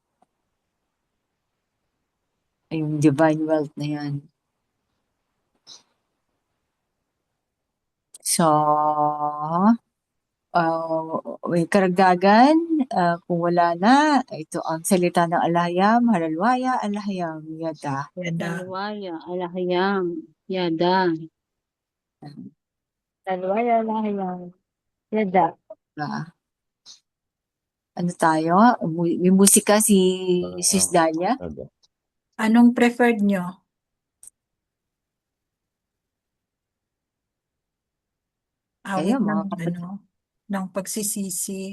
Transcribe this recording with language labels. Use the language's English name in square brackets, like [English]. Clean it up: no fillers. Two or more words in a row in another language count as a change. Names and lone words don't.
[Filipino] Yung [English] divine wealth [Filipino] na yan. So, may karagdagan, kung wala na, ito ang salita ng Alayam, Halalwaya, Alayam, Yada. Halalwaya, Alayam, Yada. Halalwaya, Alayam, Yada. Ano tayo? May musika si Sis Dalia? Anong preferred nyo? Awit ng pagsisisi.